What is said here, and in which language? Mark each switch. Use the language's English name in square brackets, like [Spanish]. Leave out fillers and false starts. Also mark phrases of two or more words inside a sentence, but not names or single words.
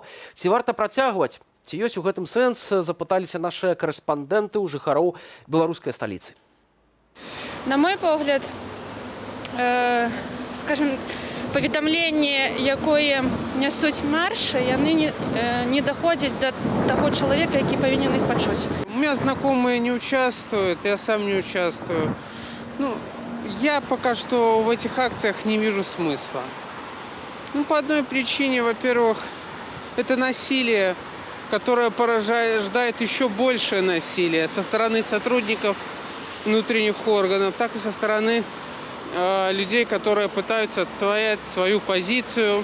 [Belarusian] Ці варта працягваць? Ці ёсць у гэтым сэнс, запыталіся нашыя корэспандэнты ў жыхароў беларускай сталіцы. На мой погляд, скажем, паведамленні, якое нясуць маршы, яны [Russian] не доходят до того человека, [Belarusian] які павінен іх пачуць. [Russian] У меня знакомые не участвуют, я сам не участвую. Ну, я пока что в этих акциях не вижу смысла. Ну, по одной причине, во-первых, это насилие, которое порождает еще большее насилие со стороны сотрудников внутренних органов, так и со стороны людей, которые пытаются отстоять свою позицию.